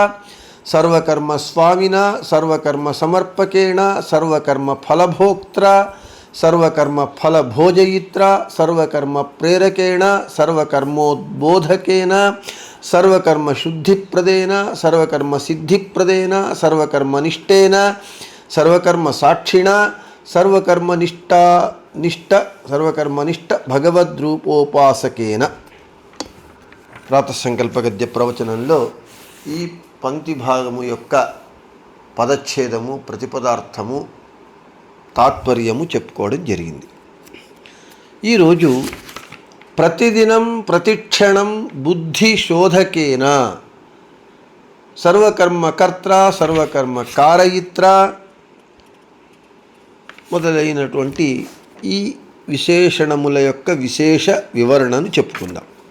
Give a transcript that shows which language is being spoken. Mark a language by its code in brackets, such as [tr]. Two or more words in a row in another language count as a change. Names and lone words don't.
[sa] सर्वकर्म स्वामिना सर्वकर्म समर्पकेण सर्वकर्म फलभोक्त्रा सर्वकर्म फल भोजयित्रा सर्वकर्म प्रेरकेण सर्वकर्मोद्बोधकेन सर्वकर्म शुद्धिप्रदेन सर्वकर्म सिद्धिप्रदेन सर्वकर्मनिष्ठेन सर्वकर्म साक्षिणा सर्वकर्मनिष्ठ भगवद्रूपोपासकेन। [te] ప్రాతఃసంకల్ప గద్య ప్రవచనంలో ఈ పంక్తి భాగము యొక్క పదచ్ఛేదము ప్రతిపదార్థము తాత్పర్యము చెప్పుకోవడం జరిగింది. ఈరోజు ప్రతిదినం ప్రతిక్షణం [sa] బుద్ధి శోధకేన సర్వకర్మకర్త సర్వకర్మ కారయిత్ర [te] మొదలైనటువంటి ఈ విశేషణముల యొక్క విశేష వివరణను చెప్పుకుందాం.